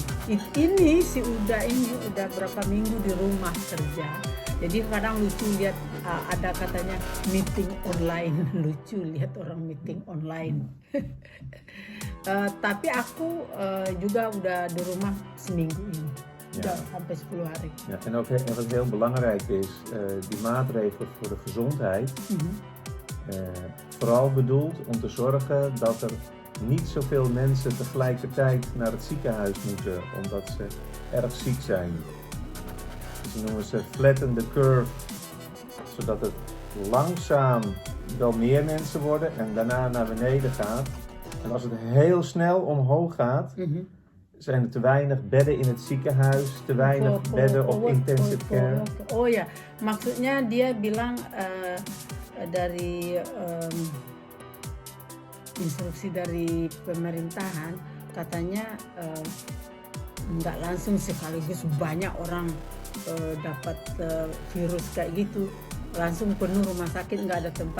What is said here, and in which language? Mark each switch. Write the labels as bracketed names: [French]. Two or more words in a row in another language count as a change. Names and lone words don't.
[Indonesian] Ini udah berapa minggu di rumah kerja. Jadi kadang lucu lihat ada katanya [English] meeting online. [Indonesian] Lucu lihat orang [English] meeting online. [Indonesian] Tapi aku juga udah di rumah seminggu ini. Udah sampai 10 hari. [Dutch] Ja, en ook wat heel belangrijk is, die maatregelen voor de gezondheid, vooral bedoeld om te zorgen dat er niet zoveel mensen tegelijkertijd naar het ziekenhuis moeten omdat ze erg ziek zijn. Ze noemen ze [English] flatten the curve, [Dutch] zodat het langzaam wel meer mensen worden en daarna naar beneden gaat. En als het heel snel omhoog gaat, zijn er te weinig bedden in het ziekenhuis, te weinig bedden op [English] intensive care. [Indonesian] Oh ya, maksudnya dia bilang dari instruksi dari pemerintahan katanya nggak langsung sekaligus banyak orang dapat virus kayak gitu, langsung penuh rumah sakit, nggak ada tempat.